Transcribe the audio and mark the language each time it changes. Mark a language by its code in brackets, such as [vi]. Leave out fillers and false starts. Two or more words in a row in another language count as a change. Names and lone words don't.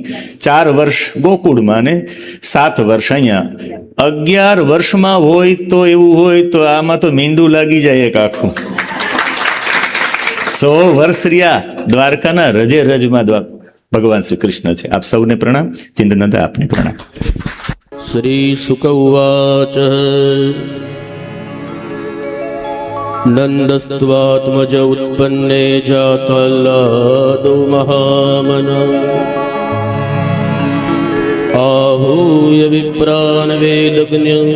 [gu] 4 વર્ષ ગોકુળમાં ને 7 વર્ષ અહીંયા. 11 વર્ષમાં હોય તો એવું હોય તો આમાં તો મીંડું લાગી જાય એક આખું. 100 વર્ષ રહ્યા દ્વારકાના રજમાં ભગવાન શ્રી કૃષ્ણ છે. આપ સૌને પ્રણામ. ચિંતનદાદા આપને પ્રણામ. [sa] श्रीशुक उवाच नन्दस्त्वात्मज उत्पन्ने जातल्लादो महामना आहूय विप्रान् वेदज्ञ